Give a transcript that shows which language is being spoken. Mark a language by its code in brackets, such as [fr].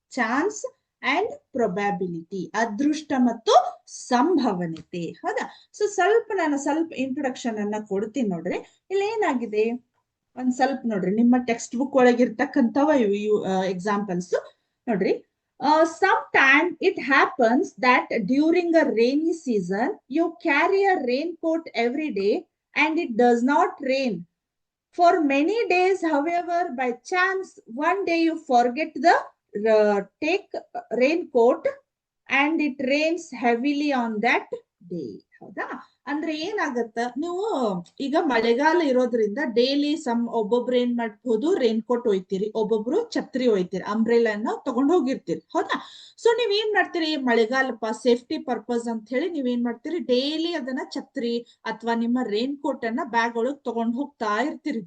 [en] chance and probability, [kn] ಅದೃಷ್ಟ ಮತ್ತು ಸಂಭವನೀಯತೆ. ಹೌದಾ? ಸೊ ನಾನು ಸ್ವಲ್ಪ ಇಂಟ್ರೊಡಕ್ಷನ್ ಅನ್ನ ಕೊಡ್ತೀನಿ ನೋಡ್ರಿ. ಇಲ್ಲಿ ಏನಾಗಿದೆ ಒಂದ್ ಸ್ವಲ್ಪ ನೋಡ್ರಿ, ನಿಮ್ಮ ಟೆಕ್ಸ್ಟ್ ಬುಕ್ ಒಳಗಿರ್ತಕ್ಕಂಥವ ಎಕ್ಸಾಂಪಲ್ಸ್ ನೋಡ್ರಿ. [en] Sometime it happens that during a rainy season you carry a raincoat every day and it does not rain for many days. However, by chance one day you forget the take raincoat and it rains heavily on that day. [kn] ಹೌದಾ? ಅಂದ್ರೆ ಏನಾಗತ್ತ, ನೀವು ಈಗ ಮಳೆಗಾಲ ಇರೋದ್ರಿಂದ daily ಒಬ್ಬೊಬ್ರು ಏನ್ ಮಾಡ್ಬೋದು? ರೈನ್ ಕೋಟ್ ಒಯ್ತೀರಿ, ಒಬ್ಬೊಬ್ರು ಛತ್ರಿ ಒಯ್ತೀರಿ, ಅಂಬ್ರೆಲಾ ತಗೊಂಡ್ ಹೋಗಿರ್ತೀರಿ. ಹೌದಾ? ಸೊ ನೀವ್ ಏನ್ ಮಾಡ್ತೀರಿ? ಮಳೆಗಾಲಪ್ಪ ಸೇಫ್ಟಿ ಪರ್ಪಸ್ ಅಂತ ಹೇಳಿ ನೀವೇನ್ ಮಾಡ್ತೀರಿ? ಡೈಲಿ ಅದನ್ನ ಛತ್ರಿ ಅಥವಾ ನಿಮ್ಮ ರೈನ್ ಕೋಟ್ ಅನ್ನ ಬ್ಯಾಗ್ ಒಳಗ್ ತಗೊಂಡ್ ಹೋಗ್ತಾ ಇರ್ತೀರಿ.